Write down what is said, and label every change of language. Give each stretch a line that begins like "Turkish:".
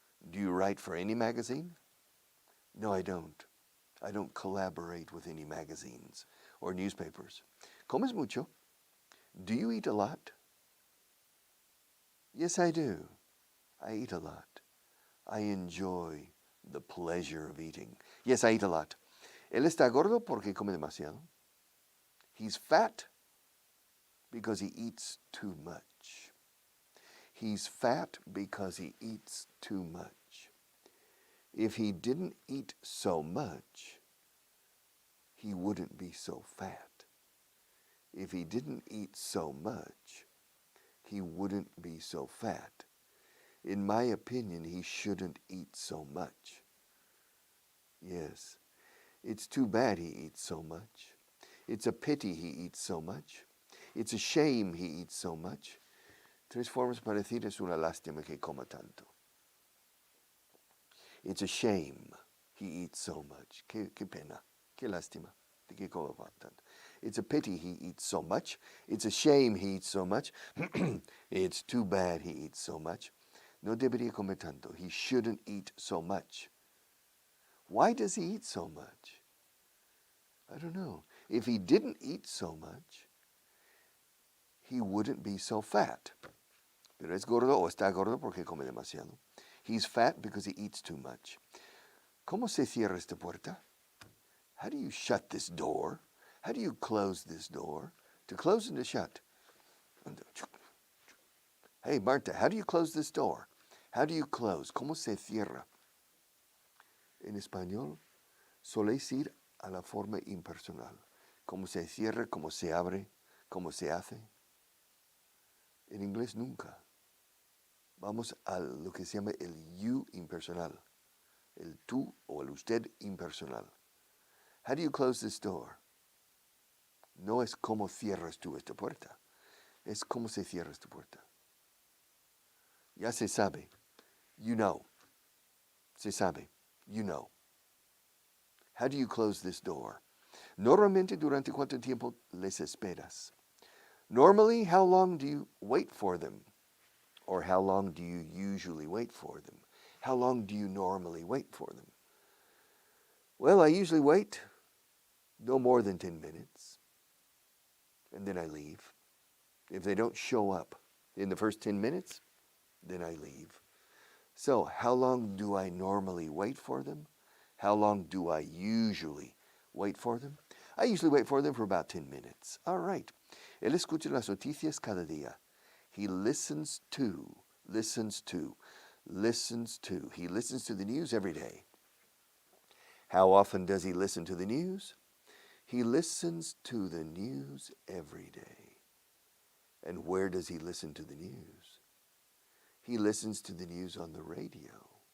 English: Do you write for any magazine? No, I don't. I don't collaborate with any magazines or newspapers.
Spanish: ¿Comes mucho?
English: Do you eat a lot? Yes, I do. I eat a lot. I enjoy the pleasure of eating. Yes, I eat a lot.
Spanish: Él está gordo porque come demasiado.
English: He's fat because he eats too much. He's fat because he eats too much. If he didn't eat so much, he wouldn't be so fat. If he didn't eat so much, he wouldn't be so fat. In my opinion, he shouldn't eat so much. Yes, it's too bad he eats so much. It's a pity he eats so much. It's a shame he eats so much.
Spanish: Tres formas para decir es una lástima que coma tanto.
English: It's a shame he eats so much.
Spanish: Qué pena, qué lástima de que coma tanto.
English: It's a pity he eats so much. It's a shame he eats so much. It's too bad he eats so much.
Spanish: No debería comer tanto.
English: He shouldn't eat so much. Why does he eat so much? I don't know. If he didn't eat so much, he wouldn't be so fat.
Spanish: Pero es gordo o está gordo porque come demasiado.
English: He's fat because he eats too much.
Spanish: ¿Cómo se cierra esta puerta?
English: How do you shut this door? How do you close this door? To close and to shut. Hey, Marta, how do you close this door? How do you close?
Spanish: ¿Cómo se cierra? En español, soléis ir a la forma impersonal. ¿Cómo se cierra? ¿Cómo se abre? ¿Cómo se hace? En inglés nunca. Vamos a lo que se llama el you impersonal. El tú o el usted impersonal.
English: How do you close this door?
Spanish: No es cómo cierras tú esta puerta. Es cómo se cierra esta puerta. Ya se sabe.
English: You know.
Spanish: Se sabe. You know.
English: How do you close this door?
Spanish: Normalmente, ¿durante cuánto tiempo les esperas?
English: Normally, how long do you wait for them? Or how long do you usually wait for them? How long do you normally wait for them? Well, I usually wait no more than 10 minutes. And then I leave. If they don't show up in the first 10 minutes, then I leave. So, how long do I normally wait for them? How long do I usually wait for them? I usually wait for them for about 10 minutes. All right.
Spanish: Él escucha las noticias cada día.
English: He listens to. He listens to the news every day. How often does he listen to the news? He listens to the news every day. And where does he listen to the news? He listens to the news on the radio.